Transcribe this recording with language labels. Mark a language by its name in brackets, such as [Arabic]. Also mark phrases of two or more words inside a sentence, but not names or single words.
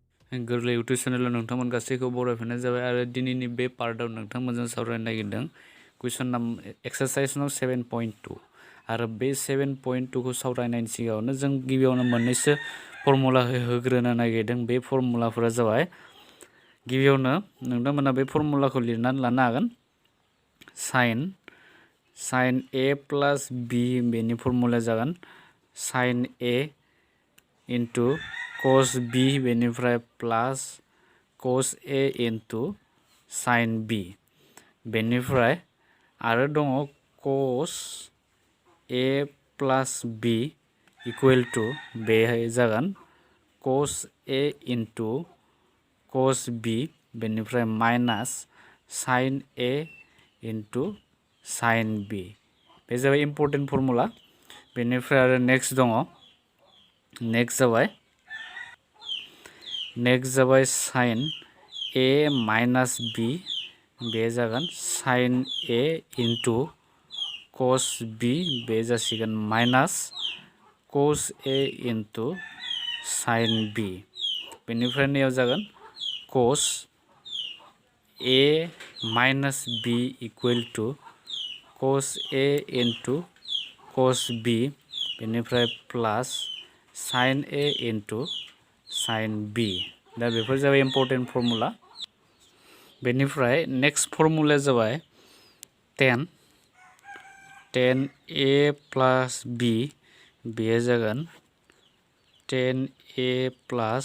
[Bodo] गोरलै इउटुब चेनेलाव नोंथांमोन गासैखौ बरायफिननाय जाबाय आरो दिनैनि बे पार्टआव नोंथांमोनजों सावरायनो नागिरदों कुइसन [English] exercise no [Bodo] 7.2 आरो बे 7.2 खौ सावरायनायनि सिगाङावनो जों गिबियावनो मोननैसो फर्मुला होग्रोनो नागिरदों। बे फर्मुलाफोरा जाबाय गिबियावनो नोंथांमोना बे फर्मुलाखौ लिरनानै लानो हागोन। [English] sine a plus b [Bodo] बेनि फर्मुलाया जागोन [English] sine a into cos b बेनिफ्राय plus cos a into sine b [Bodo] बेनिफ्राय आरो दङ [English] cos a plus b equal to [Bodo] बेहाय जागोन [English] cos a into cos b बेनिफ्राय minus sine a into sine b [Bodo] बे जाबाय [English] important formula. [Bodo] बेनिफ्राय आरो नेक्स्ट दङ नेक्स्ट जाबाय [English] sine a minus b [Bodo] बे जागोन [English] sine a into cos b [Bodo] बे जासिगोन [English] minus cos a into sine b [Bodo] बेनिफ्राय नैयाव जागोन [English] cos a minus b equal to cos a into cos b बेनिफ्राय plus sine a into sine b [Bodo] दा बेफोर जाबाय [English] important formula. बेनिफ्राय नेक्स्ट फर्मुलाया जाबाय tan a plus b [Bodo] बेयो जागोन [English] tan a plus